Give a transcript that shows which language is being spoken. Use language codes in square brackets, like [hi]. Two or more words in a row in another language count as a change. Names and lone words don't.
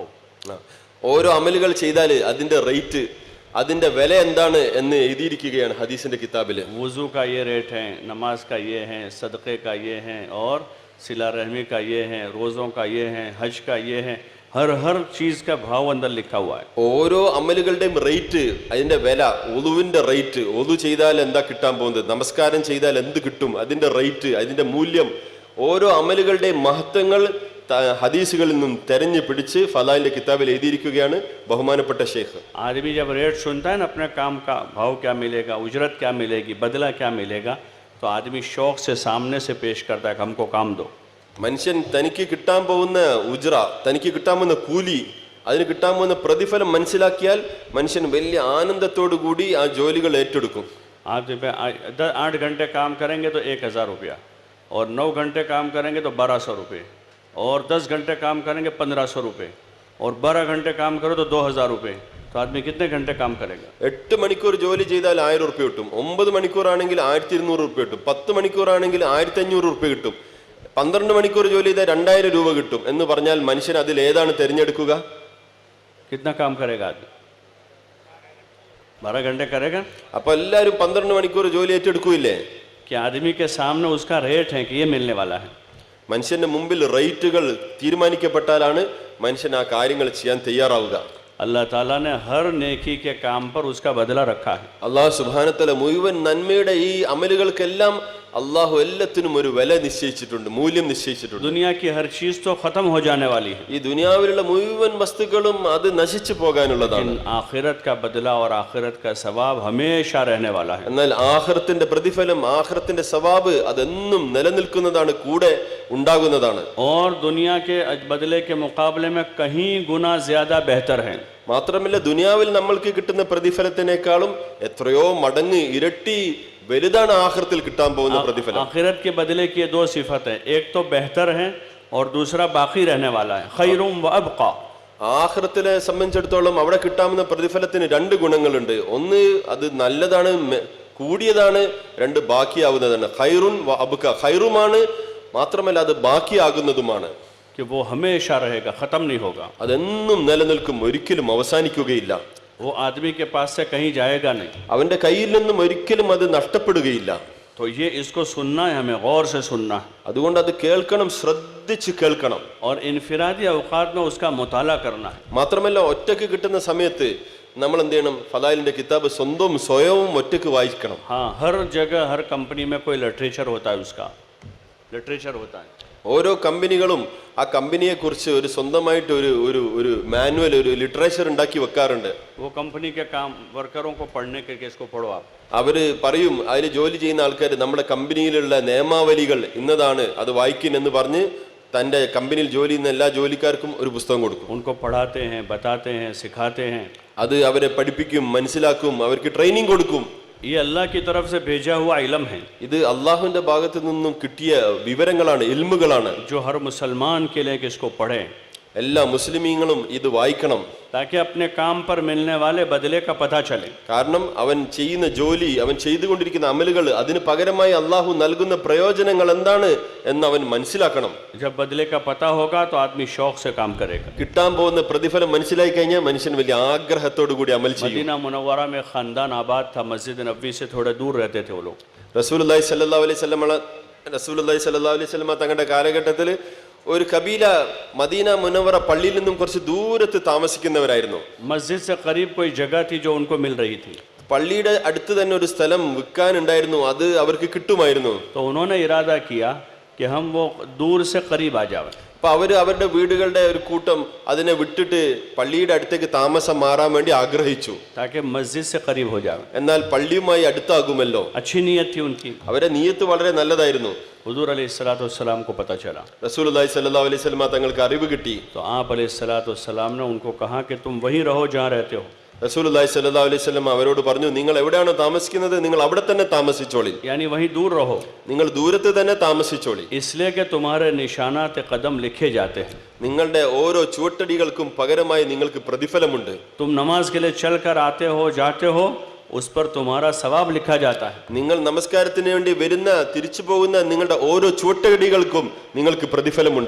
[ml] ഓരോ അമലുകൾ ചെയ്താൽ അതിന്റെ റേറ്റ്, അതിന്റെ വില എന്താണ് എന്ന് എഴുതിയിരിക്കുകയാണ് ഹദീസിന്റെ കിതാബിൽ. [hi] वुज़ू का ये रेट है, नमाज का ये है, सदक़े का ये है, और सिला रहमी का ये है, रोज़ों का ये है, हज का ये है, हर चीज़ का भाव अंदर लिखा हुआ है। [ml] ഓരോ അമലുകളുടെയും റേറ്റ്, അതിന്റെ വില, ഒളുവിന്റെ റേറ്റ്, ഒളു ചെയ്താൽ എന്താ കിട്ടാൻ പോകുന്നത്, നമസ്കാരം ചെയ്താൽ എന്ത് കിട്ടും, അതിന്റെ റേറ്റ്, അതിന്റെ മൂല്യം, ഓരോ അമലുകളുടെയും മഹത്വങ്ങൾ ഹദീസുകളിൽ നിന്നും തെരഞ്ഞു പിടിച്ച് ഫലാലിന്റെ കിതാബിൽ എഴുതിയിരിക്കുകയാണ് ബഹുമാനപ്പെട്ട ഷെയ്ഖ്. [hi] आदमी जब रेट सुनता है ना अपने काम का भाव क्या मिलेगा, उजरत क्या मिलेगी, बदला क्या मिलेगा, तो आदमी शौक से सामने से पेश करता है कि हमको काम दो। [ml] മനുഷ്യൻ തനിക്ക് കിട്ടാൻ പോകുന്ന ഉജ്ര, തനിക്ക് കിട്ടാൻ പോകുന്ന കൂലി, അതിന് കിട്ടാൻ പോകുന്ന പ്രതിഫലം മനസ്സിലാക്കിയാൽ മനുഷ്യൻ വലിയ ആനന്ദത്തോടു കൂടി ആ ജോലികൾ ഏറ്റെടുക്കും. [hi] 8 घंटे काम करेंगे तो 1000 रुपया, और 9 घंटे काम करेंगे तो 1200 रुपये, और 10 घंटे काम करेंगे 1500 रुपये, और 12 घंटे काम करो तो 2000 रुपये, तो आदमी कितने घंटे काम करेगा? [ml] 8 മണിക്കൂർ ജോലി ചെയ്താൽ 1000 റുപ്യ കിട്ടും, 9 മണിക്കൂറാണെങ്കിൽ 1200 റുപ്യ കിട്ടും, 10 മണിക്കൂറാണെങ്കിൽ 1500 റുപ്യ കിട്ടും, 12 മണിക്കൂർ ജോലി ചെയ്താൽ 2000 രൂപ കിട്ടും എന്ന് പറഞ്ഞാൽ മനുഷ്യൻ അതിൽ ഏതാണ് തിരഞ്ഞെടുക്കുക? [hi] कितना काम करेगा आदमी? 12 घंटे करेगा? [ml] അപ്പൊ എല്ലാവരും 12 മണിക്കൂർ ജോലി ഏറ്റെടുക്കൂല്ലേ? [hi] कि आदमी के सामने उसका रेट है कि ये मिलने वाला है। [ml] മനുഷ്യന്റെ മുമ്പിൽ റേറ്റുകൾ തീരുമാനിക്കപ്പെട്ടാലാണ് മനുഷ്യൻ ആ കാര്യങ്ങൾ ചെയ്യാൻ തയ്യാറാവുക. [hi] अल्लाह ताला ने हर नेकी के काम पर उसका बदला रखा है। [ar] الله سبحانه وتعالى [ml] മുഴുവൻ നന്മയുടെ ഈ അമലുകൾക്കെല്ലാം അള്ളാഹു എല്ലാത്തിനും ഒരു വില നിശ്ചയിച്ചിട്ടുണ്ട്, മൂല്യം നിശ്ചയിച്ചിട്ടുണ്ട്. [hi] दुनिया की हर चीज तो खत्म हो जाने वाली है, [ml] ഈ ദുനിയാവിലുള്ള മുഴുവൻ വസ്തുക്കളും അത് നശിച്ചു പോകാനുള്ളതാണ്. [hi] लेकिन आखिरत का बदला और आखिरत का सवाब हमेशा रहने वाला है। [ml] എന്നാൽ ആഖിറത്തിന്റെ പ്രതിഫലം, ആഖിറത്തിന്റെ സവാബ് അതെന്നും നിലനിൽക്കുന്നതാണ്, കൂടെ ഉണ്ടാകുന്നതാണ്. [hi] और दुनिया के बदले के मुकाबले में कहीं गुना ज्यादा बेहतर है। [ml] മാത്രമല്ല ദുനിയാവിൽ നമ്മൾക്ക് കിട്ടുന്ന പ്രതിഫലത്തിനേക്കാളും എത്രയോ മടങ്ങ് ഇരട്ടി വലുതാണ് ആഖിറത്തിൽ കിട്ടാൻ പോകുന്ന പ്രതിഫലം. [hi] आखिरत के बदले की दो सिफत है, एक तो बेहतर है और दूसरा बाकी रहने वाला है, [ar] خيرٌ وأبقى. [ml] ആഖിറത്തിനെ സംബന്ധിച്ചിടത്തോളം അവിടെ കിട്ടാവുന്ന പ്രതിഫലത്തിന് 2 ഗുണങ്ങളുണ്ട്. ഒന്ന് അത് നല്ലതാണ്, കൂടിയതാണ്, 2 ബാക്കിയാവുന്നതാണ്. [ar] خيرٌ وأبقى, [ml] ഖൈറുമാണ്, മാത്രമല്ല അത് ബാക്കിയാകുന്നതുമാണ്. [hi] कि वो हमेशा रहेगा, खत्म नहीं होगा, [ml] അതെന്നും നിലനിൽക്കും, ഒരിക്കലും അവസാനിക്കുകയില്ല. [hi] वो आदमी के पास से कहीं जाएगा नहीं। [ml] അവന്റെ കയ്യിൽ നിന്നും ഒരിക്കലും അത് നഷ്ടപ്പെടുകയില്ല. [hi] तो ये इसको सुनना है, हमें गौर से सुनना है, [ml] അതുകൊണ്ട് അത് കേൾക്കണം, ശ്രദ്ധിച്ച് കേൾക്കണം. [hi] और इनफिरादी औकात में उसका मुताला करना है। [ml] മാത്രമല്ല ഒറ്റയ്ക്ക് കിട്ടുന്ന സമയത്ത് നമ്മൾ എന്ത് ചെയ്യണം? ഫലാലിന്റെ കിതാബ് സ്വയവും ഒറ്റയ്ക്ക് വായിക്കണം. [hi] हाँ, हर जगह हर कंपनी में कोई लिटरेचर होता है, उसका लिटरेचर होता है। [ml] ഓരോ കമ്പനികളും ആ കമ്പനിയെ കുറിച്ച് ഒരു സ്വന്തമായിട്ട് ഒരു മാനുവൽ, ഒരു ലിറ്ററേച്ചർ ഉണ്ടാക്കി വെക്കാറുണ്ട്. [hi] वो कंपनी के काम वर्करों को पढ़ने के इसको पढ़ो आप। [ml] അവര് പറയും, അതിൽ ജോലി ചെയ്യുന്ന ആൾക്കാർ നമ്മുടെ കമ്പനിയിലുള്ള നിയമാവലികൾ ഇന്നതാണ്, അത് വായിക്കുന്നെന്ന് പറഞ്ഞ് തൻ്റെ കമ്പനിയിൽ ജോലി ചെയ്യുന്ന എല്ലാ ജോലിക്കാർക്കും ഒരു പുസ്തകം കൊടുക്കും. [hi] उनको पढ़ाते हैं, बताते हैं, सिखाते हैं। [ml] അത് അവരെ പഠിപ്പിക്കും, മനസ്സിലാക്കും, അവർക്ക് ട്രെയിനിങ് കൊടുക്കും. [hi] ये अल्लाह की तरफ से भेजा हुआ इल्म है, [ml] ഇത് അള്ളാഹുവിന്റെ ഭാഗത്തു നിന്നും കിട്ടിയ വിവരങ്ങളാണ്, ഇൽമുകളാണ്. [hi] जो हर मुसलमान के लिए कि इसको पढ़े, [ml] എല്ലാ മുസ്ലിമീങ്ങളും ഇത് വായിക്കണം. [hi] ताकि अपने काम पर मिलने वाले बदले का पता चले। [ml] കാരണം അവൻ ചെയ്യുന്ന ജോലി, അവൻ ചെയ്തുകൊണ്ടിരിക്കുന്ന അമലുകൾ, അതിന് പകരമായി അള്ളാഹു നൽകുന്ന പ്രയോജനങ്ങൾ എന്താണ് എന്ന് അവൻ മനസ്സിലാക്കണം. [hi] जब बदले का पता होगा तो आदमी शौक से काम करेगा। [ml] കിട്ടാൻ പോകുന്ന പ്രതിഫലം മനസ്സിലായി കഴിഞ്ഞാൽ മനുഷ്യൻ വലിയ ആഗ്രഹത്തോടു കൂടി അമൽ ചെയ്യും. [hi] मदीना मुनव्वरा में खानदान आबाद था, मस्जिद नबवी से थोड़े दूर रहते थे वो लोग। [ar] رسول الله صلى الله عليه وسلم [ml] തങ്ങളുടെ കാലഘട്ടത്തിൽ ഒരു കബീല മദീന മുനവറ പള്ളിയിൽ നിന്നും കുറച്ച് ദൂരത്ത് താമസിക്കുന്നവരായിരുന്നു. [hi] मस्जिद से करीब कोई जगह थी जो उनको मिल रही थी, [ml] പള്ളിയുടെ അടുത്ത് തന്നെ ഒരു സ്ഥലം വിൽക്കാനുണ്ടായിരുന്നു, അത് അവർക്ക് കിട്ടുമായിരുന്നു. [hi] तो उन्होंने इरादा किया कि हम वो दूर से करीब आ जाए। [ml] അപ്പൊ അവരുടെ വീടുകളുടെ ഒരു കൂട്ടം അതിനെ വിട്ടിട്ട് പള്ളിയുടെ അടുത്തേക്ക് താമസം മാറാൻ വേണ്ടി ആഗ്രഹിച്ചു. [hi] ताकि मस्जिद से करीब हो जाए। [ml] എന്നാൽ പള്ളിയുമായി അടുത്താകുമല്ലോ. [hi] अच्छी नीयत थी उनकी। [ml] അവരുടെ നിയ്യത്ത് വളരെ നല്ലതായിരുന്നു. [hi] हुजूर अलैहिस्सलाम को पता चला, [ar] رسول الله صلى الله عليه وسلم [ml] തങ്ങൾക്ക് അറിവ് കിട്ടി. [hi] तो आप अलैहिस्सलाम ने उनको कहा कि तुम वहीं रहो जहाँ रहते हो। [ar] رسول الله صلى الله عليه وسلم [ml] അവരോട് പറഞ്ഞു, നിങ്ങൾ എവിടെയാണോ താമസിക്കുന്നത് നിങ്ങൾ അവിടെ തന്നെ താമസിച്ചോളി, [hi] यानी वहीं दूर रहो, [ml] നിങ്ങൾ ദൂരത്ത് തന്നെ താമസിച്ചോളി. [hi] इसलिए कि तुम्हारे निशानात कदम लिखे जाते हैं। [ml] നിങ്ങളുടെ ഓരോ ചുവട്ടടികൾക്കും പകരമായി നിങ്ങൾക്ക് പ്രതിഫലമുണ്ട്. [hi] तुम नमाज के लिए चल कर आते हो, जाते हो, उस पर तुम्हारा सवाब लिखा जाता है। [ml] നിങ്ങൾ നമസ്കാരത്തിന് വേണ്ടി വരുന്ന തിരിച്ചു പോകുന്ന നിങ്ങളുടെ ഓരോ ചുവട്ടടികൾക്കും നിങ്ങൾക്ക് പ്രതിഫലമുണ്ട്.